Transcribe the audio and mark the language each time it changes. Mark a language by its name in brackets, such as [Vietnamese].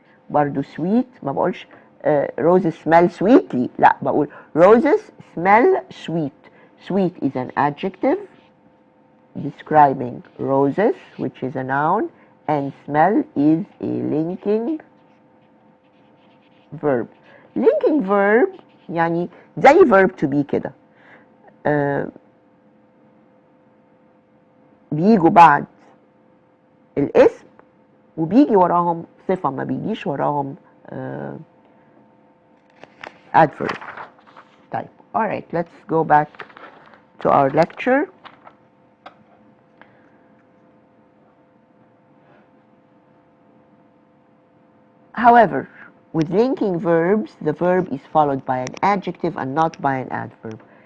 [English] برضو sweet ما بقولش roses smell sweetly، لا بقول roses smell sweet. sweet is an adjective describing roses which is a noun and smell is a linking verb. [Arabic] linking verb يعني زي verb to be كده بيجوا بعد الاسم وبيجي وراهم صفة، ما بيجيش وراهم adverb. [English] طيب alright, let's go back to our lecture. However, with linking verbs, the verb is followed by an adjective and not by an adverb.